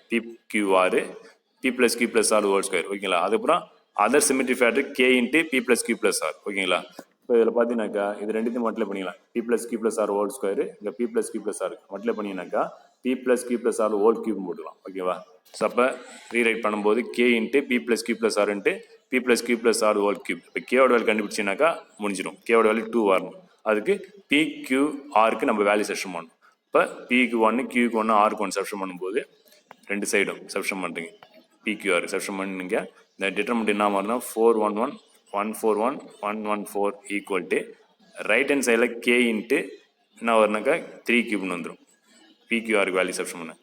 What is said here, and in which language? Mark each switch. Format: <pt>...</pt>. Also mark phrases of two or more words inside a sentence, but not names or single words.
<en>PQR, P plus Q plus R whole square.</en> <ta>ஓகேங்களா, அதுக்கப்புறம்</ta> <en>other symmetry factor K into P plus Q plus R.</en> <ta>ஓகேங்களா, இப்போ இதில் பார்த்தீங்கன்னாக்கா இது ரெண்டுத்தையும் மல்டிப்ளை பண்ணிக்கலாம்.</ta> <en>P plus Q plus R whole square, இங்கே P plus Q plus R மல்டிப்ளை பண்ணிங்கனாக்கா P plus Q plus R whole cube போட்டுக்கலாம். ஓகேவா, ஸோ அப்போ ரீரைட் பண்ணும்போது K into P plus Q plus R into P plus Q plus R whole cube.</en> <ta>இப்போ கேவோட வேல்யூ கண்டுபிடிச்சினாக்கா முடிஞ்சிடும். கேவோட வேல்யூ 2 வரணும். அதுக்கு PQRக்கு நம்ம வேல்யூ செஷன் பண்ணணும். இப்போ Pக்கு 1, Qக்கு 1, Rக்கு 1 செஷன் பண்ணும்போது ரெண்டு சைடும் சப்ஸ்டியூட் பண்ணுறீங்க</ta> <en>PQR substitute</en> <ta>பண்ணிங்க இந்த டிட்டர்மெண்ட் என்ன மாதிரினா 411 141 114</ta> <en>equal to right hand</en> <ta>சைடில்</ta> <en>K into</en> <ta>என்ன வரும்னாக்கா 3 கியூப்னு வந்துடும் பிக்யூஆருக்கு வேல்யூ சப்ஸ்டியூட் பண்ண.</ta>